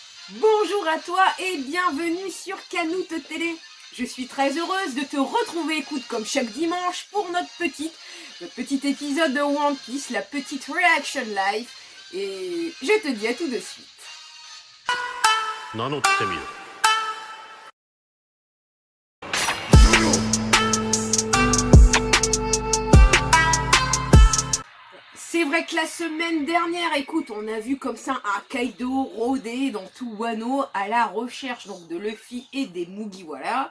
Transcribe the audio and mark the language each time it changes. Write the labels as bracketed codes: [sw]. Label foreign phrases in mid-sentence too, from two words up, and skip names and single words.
[fr] Bonjour à toi et bienvenue sur Canut Télé. Je suis très heureuse de te retrouver, écoute, comme chaque dimanche pour notre petit épisode de One Piece, la petite Reaction Live. Et je te dis à tout de suite. [ja] 名乗ってみろ。 [fr] C'est vrai que la semaine dernière, écoute, on a vu comme ça un Kaido rôder dans tout Wano à la recherche donc de Luffy et des Mugiwara.